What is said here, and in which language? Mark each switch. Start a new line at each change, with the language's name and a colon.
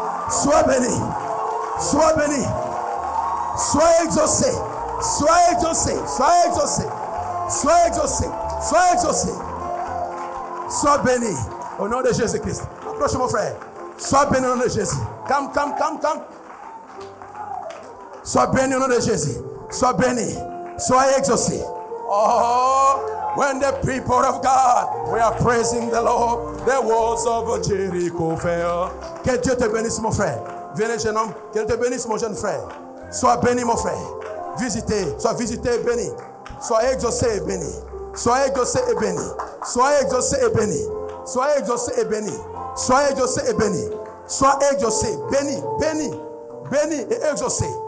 French: Sois béni. Sois béni. Sois exaucé. Sois exaucé. Sois exaucé. Sois exaucé. Sois exaucé. Sois béni. Au nom de Jésus-Christ. Approche mon frère. Sois béni au nom de Jésus.
English: Come.
French: Sois béni au nom de Jésus. Sois béni. Sois exaucé.
English: Oh, when the people of God we are praising the Lord, the walls of Jericho fell.
French: Que Dieu te bénisse mon frère. Venez jeune homme. Que Dieu te bénisse mon jeune frère. Sois béni mon frère. Visité. Sois visité et béni. Sois exaucé et béni. Sois exaucé et béni. Sois exaucé et béni. Sois exaucé et béni. Sois exaucé et béni. Sois exaucé, béni, béni, béni et exaucé.